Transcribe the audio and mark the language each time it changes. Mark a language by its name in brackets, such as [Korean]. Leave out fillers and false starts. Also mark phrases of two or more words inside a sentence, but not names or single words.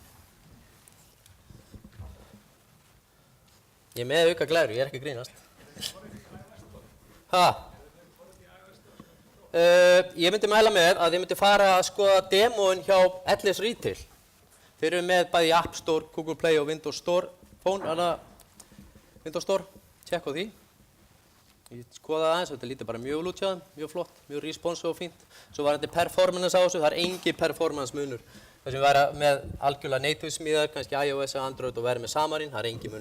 [Icelandic] Ég er með auka glæru, ég er ekki að grínast. Ég myndi mæla með að þið myndi fara að skoða demóin hjá Ellis Retail. Þeir eru með bæði App Store, Google Play og Windows Store. Windows Store, tjekka á því. Ég skoða aðeins, þetta lítur bara mjög út hjá þeim, mjög flott, mjög responsive og fínt. Svo var þetta performance á þessu, það er engin performance munur. Þess að við væri með algjörlega native smíðar, kannski iOS og Android og væri með Xamarin, það er engin munur á þessu. Ég geti gert alltaf sama, alls staðar.